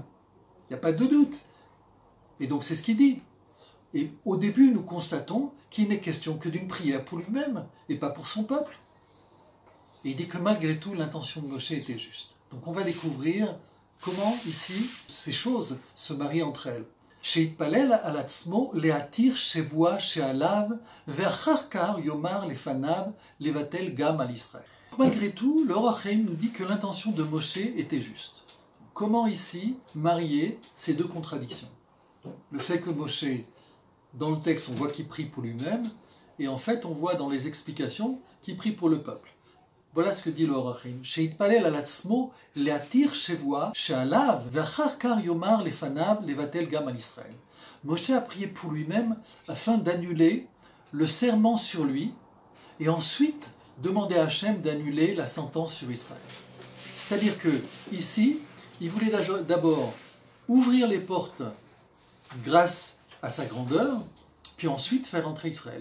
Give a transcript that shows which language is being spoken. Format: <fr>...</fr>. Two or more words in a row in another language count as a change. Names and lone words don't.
<fr>Il n'y a pas de doute. Et donc c'est ce qu'il dit. Et au début, nous constatons qu'il n'est question que d'une prière pour lui-même et pas pour son peuple. Et il dit que malgré tout, l'intention de Moshe était juste. Donc on va découvrir comment ici, ces choses se marient entre elles.</fr> <he>שהתפלל על עצמו להתיר שבוע שעליו ואחר כך יאמר לפניו לבטל גם על ישראל.</he> <fr>Malgré tout, le Or HaChaim nous dit que l'intention de Moshe était juste. Comment ici marier ces deux contradictions? Le fait que Moshe, dans le texte, on voit qu'il prie pour lui-même, et en fait, on voit dans les explications qu'il prie pour le peuple. Voilà ce que dit le Or HaChaim.</fr> <he>שהתפלל על עצמו להתיר שבוע שעליו ואחר כך יאמר לפניו לבטל גם על ישראל.</he> <fr>Moshe a prié pour lui-même afin d'annuler le serment sur lui et ensuite demander à Hachem d'annuler la sentence sur Israël. C'est-à-dire que ici, il voulait d'abord ouvrir les portes grâce à sa grandeur, puis ensuite faire entrer Israël.</fr>